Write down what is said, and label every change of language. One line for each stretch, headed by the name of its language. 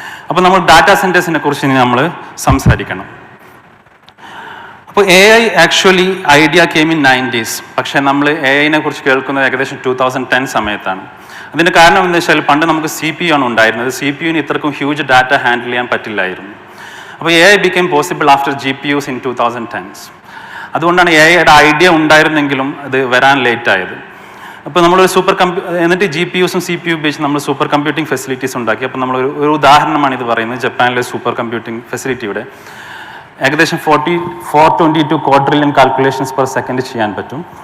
Malayalam: അപ്പോൾ നമ്മൾ ഡാറ്റാ സെൻറ്റേഴ്സിനെ കുറിച്ച് ഇനി നമ്മൾ സംസാരിക്കണം. അപ്പോൾ AI
English: Actually idea came in 90s.
Malayalam: പക്ഷേ നമ്മൾ AIനെ കുറിച്ച് കേൾക്കുന്നത് ഏകദേശം 2010 സമയത്താണ്. അതിൻ്റെ കാരണം എന്താ വെച്ചാൽ പണ്ട് നമുക്ക് CPU ആണ് ഉണ്ടായിരുന്നത്. CPU-ന് ഇത്രക്കും ഹ്യൂജ് ഡാറ്റ ഹാൻഡിൽ ചെയ്യാൻ പറ്റില്ലായിരുന്നു.
English: അപ്പോൾ AI became possible after GPUs in 2010s.
Malayalam: അതുകൊണ്ടാണ് AIയുടെ ഐഡിയ ഉണ്ടായിരുന്നെങ്കിലും അത് വരാൻ ലേറ്റ് ആയത്. അപ്പോൾ നമ്മളൊരു എന്നിട്ട് GPUസും CPU ഉപയോഗിച്ച് നമ്മൾ സൂപ്പർ കമ്പ്യൂട്ടിംഗ് ഫെസിലിറ്റീസ് ഉണ്ടാക്കി. അപ്പോൾ ഒരു ഉദാഹരണമാണ് ഇത് പറയുന്നത്. ജപ്പാനിലെ സൂപ്പർ കമ്പ്യൂട്ടിംഗ് ഫെസിലിറ്റിയുടെ ഏകദേശം 422 ക്വാഡ്രില്യൺ കാൽക്കുലേഷൻസ് പെർ സെക്കൻഡ് ചെയ്യാൻ പറ്റും.